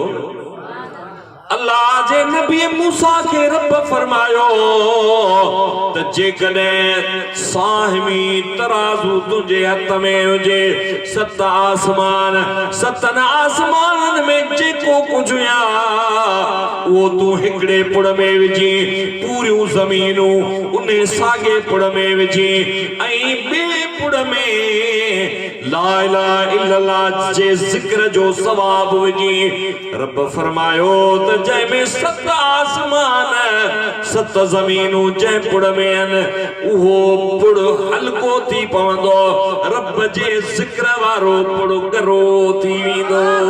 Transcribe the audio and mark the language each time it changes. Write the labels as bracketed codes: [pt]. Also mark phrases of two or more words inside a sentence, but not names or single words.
[sd] अल्लाह जे नबी मूसा के रब फरमायो त जेकॾहिं साहिमी तराज़ू तुंहिंजे हथ में हुजे, सत आसमाननि में जेको कुझु या उहो तूं हिकिड़े पुड़ में विझी, पूरियूं ज़मीनूं उन साॻे पुड़ में विझी, ऐं ॿिए पुड़ में [ar] لا إله إلا الله [sd] जे ज़िक्र जो सवाब विझी। रब फरमायो त जंहिंमें सत आसमान सत ज़मीनूं जंहिं पुड़ में आहिनि, उहो पुड़ हल्को थी पवंदो, रब जे ज़िक्र वारो पुड़ करो थी वेंदो।